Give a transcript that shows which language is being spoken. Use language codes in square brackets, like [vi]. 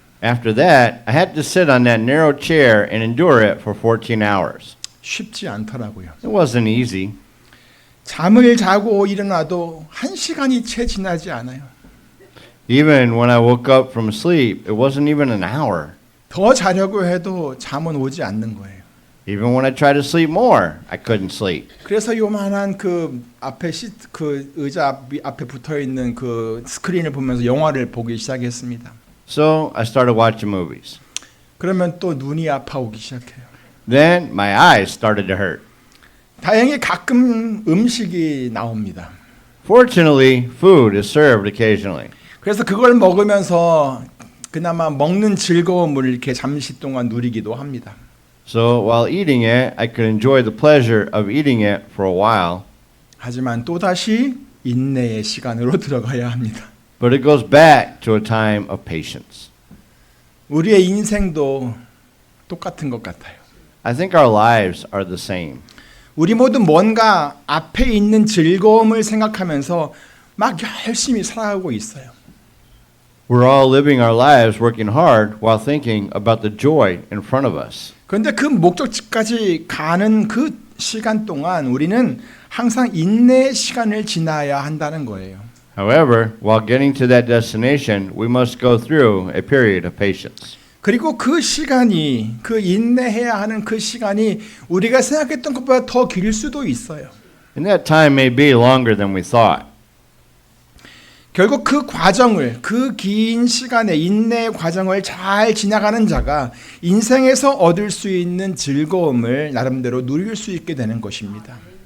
[en] After that, I had to sit on that narrow chair and endure it for 14 hours. [ko] 쉽지 않더라고요. [en] It wasn't easy. [ko] 잠을 자고 일어나도 1시간이 채 지나지 않아요. [en] Even when I woke up from sleep, it wasn't even an hour. [ko] 더 자려고 해도 잠은 오지 않는 거예요. [en] Even when I tried to sleep more, I couldn't sleep. [ko] 그래서 요만한 그 앞에 시트 그 의자 앞에 붙어 있는 그 스크린을 보면서 영화를 보기 시작했습니다. [en] So I started watching movies. [ko] 그러면 또 눈이 아파오기 시작해요. [en] Then my eyes started to hurt. [ko] 다행히 가끔 음식이 나옵니다. [en] Fortunately, food is served occasionally. [ko] 그래서 그걸 먹으면서 그나마 먹는 즐거움을 이렇게 잠시 동안 누리기도 합니다. [en] So while eating it, I could enjoy the pleasure of eating it for a while. [ko] 하지만 또다시 인내의 시간으로 들어가야 합니다. [en] But it goes back to a time of patience. [ko] 우리의 인생도 똑같은 것 같아요. [en] I think our lives are the same. [ko] 우리 모두 뭔가 앞에 있는 즐거움을 생각하면서 막 열심히 살아가고 있어요. [en] We're all living our lives working hard while thinking about the joy in front of us. [ko] 그런데 그 목적지까지 가는 그 시간 동안 우리는 항상 인내의 시간을 지나야 한다는 거예요. [en] However, while getting to that destination, we must go through a period of patience. [ko] 그리고 그 시간이 그 인내해야 하는 그 시간이 우리가 생각했던 것보다 더 길 수도 있어요. [en] And that time may be longer than we thought. [ko] 결국 그 과정을 그 긴 시간의 인내의 과정을 잘 지나가는 자가 인생에서 얻을 수 있는 즐거움을 나름대로 누릴 수 있게 되는 것입니다.